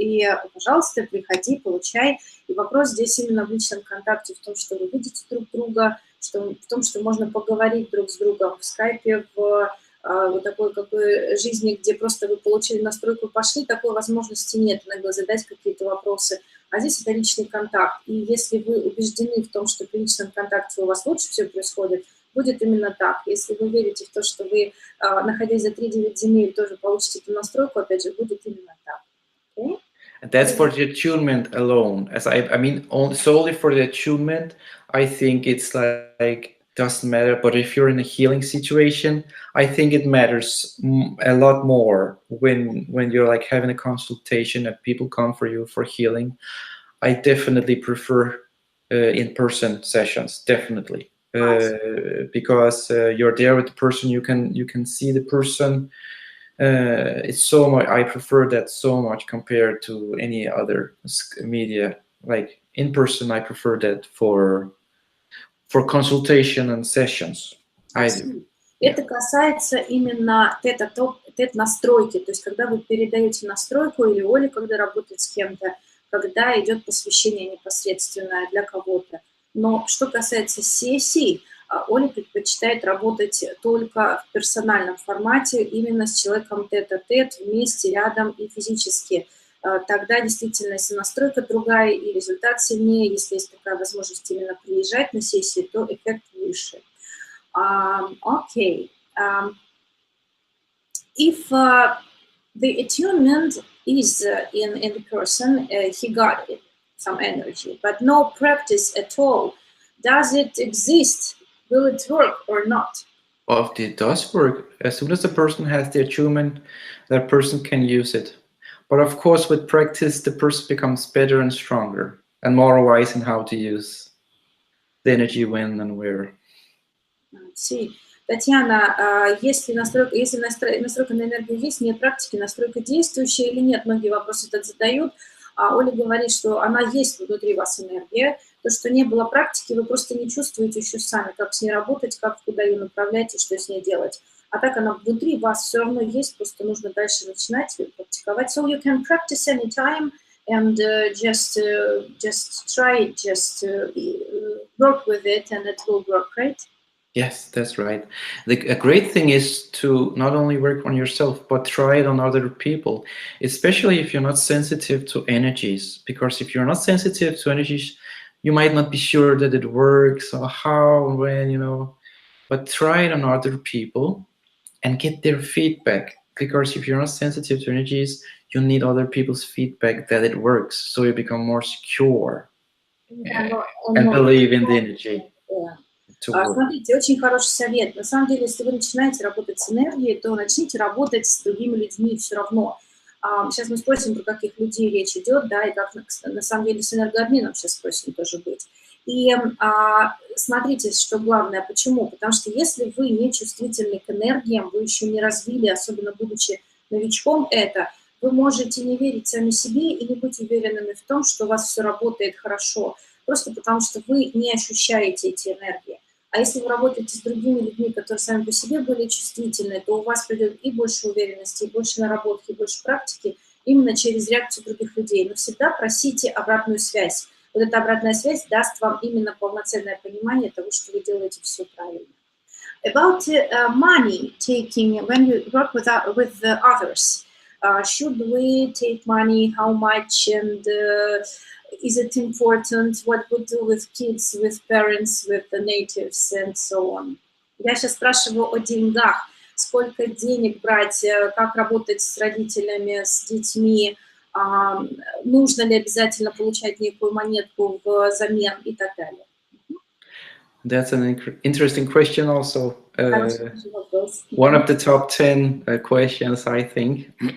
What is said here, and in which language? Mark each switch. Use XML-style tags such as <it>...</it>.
<ru>И, пожалуйста, приходи, получай. И вопрос здесь именно в личном контакте, в том, что вы видите друг друга, в том, что можно поговорить друг с другом в скайпе, в вот такой жизни, где просто вы получили настройку и пошли, такой возможности нет, иногда задать какие-то вопросы. А здесь это личный контакт. И если вы убеждены в том, что при личном контакте у вас лучше все происходит, будет именно так. Если вы верите в то, что вы, находясь за 3-9 земель, тоже получите эту настройку, опять же, будет именно так.</ru> <en>Okay? That's for the attunement alone. As I mean, solely for the attunement, I think it's like doesn't matter. But if you're in a healing situation, I think it matters a lot more when you're like having a consultation and people come for you for healing. I definitely prefer in-person sessions, definitely, because you're there with the person. You can see the person. It's so much. I prefer that so much compared to any other media like in person, I prefer that for consultation and sessions. I do.</en> <ru>Это касается именно тет-настройки, то есть когда вы передаете настройку, или Оля, когда работает с кем-то, когда идет посвящение непосредственное для кого-то. Но что касается сессий, Оля предпочитает работать только в персональном формате, именно с человеком тет-а-тет, вместе, рядом и физически. Тогда действительно, если настройка другая и результат сильнее, если есть такая возможность именно приезжать на сессии, то эффект выше.</ru> <en>Okay. If the attunement is in the person, he got it, some energy, but no practice at all, does it exist? Will it work or not? Well, it does work. As soon as the person has the attunement, that person can use it. But of course, with practice, the person becomes better and stronger and more wise in how to use the energy when and where. See.</en> <ru>Татьяна, если настройка на энергию есть, нет практики, настройка действующая или нет, многие вопросы так задают. Оля говорит, что она есть внутри вас энергия, то, что не было практики, вы просто не чувствуете еще сами, как с ней работать, как куда ее направлять и что с ней делать. А так она внутри вас все равно есть, просто нужно дальше начинать практиковать.</ru> <en>So you can practice anytime and just try it, just work with it and it will work, right? Yes, that's right. A great thing is to not only work on yourself, but try it on other people, especially if you're not sensitive to energies. Because if you're not sensitive to energies, you might not be sure that it works or how, when, you know. But try it on other people and get their feedback. Because if you're not sensitive to energies, you need other people's feedback that it works. So you become more secure and believe in the energy.</en> <ru>Смотрите, очень хороший совет. На самом деле, если вы начинаете работать с энергией, то начните работать с другими людьми все равно. Сейчас мы спросим, про каких людей речь идет, да, и как на самом деле с энергообменом сейчас спросим тоже быть. И смотрите, что главное, почему? Потому что если вы не чувствительны к энергиям, вы еще не развили, особенно будучи новичком, вы можете не верить сами себе и не быть уверенными в том, что у вас все работает хорошо, просто потому что вы не ощущаете эти энергии. А если вы работаете с другими людьми, которые сами по себе более чувствительны, то у вас придет и больше уверенности, и больше наработки, и больше практики именно через реакцию других людей. Но всегда просите обратную связь. Вот эта обратная связь даст вам именно полноценное понимание того, что вы делаете все правильно.</ru> <en>About money taking, when you work with others, should we take money, how much, and is it important, what we do with kids, with parents, with the natives, and so on.</en> <ru>Я сейчас спрашиваю о деньгах. Сколько денег брать, как работать с родителями, с детьми, нужно ли обязательно получать некую монетку взамен и так далее.</ru> <en>That's an interesting question also. One of the top 10 questions, I think.</en>